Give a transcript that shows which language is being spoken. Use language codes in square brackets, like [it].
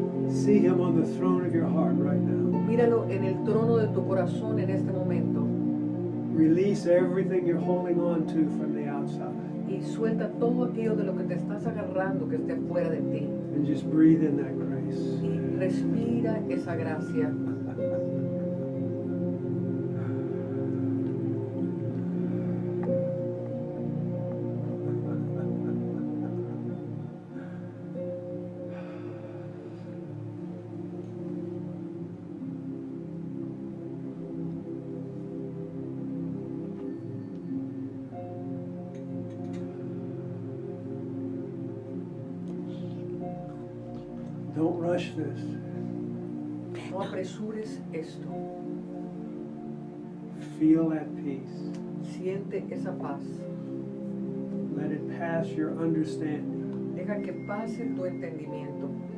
[en] See Him on the throne of your heart right now. [es] Míralo en el trono de tu corazón en este momento [en] Release everything you're holding on to from the outside [es] y suelta todo aquello de lo que te estás agarrando que esté fuera de ti. [en] and just breathe in that grace. [es] Y respira esa gracia. [en] Don't rush this. [es] No apresures esto. [en] Feel at peace. [es] Siente esa paz. [en] Let it pass your understanding. [es] Deja que pase tu entendimiento.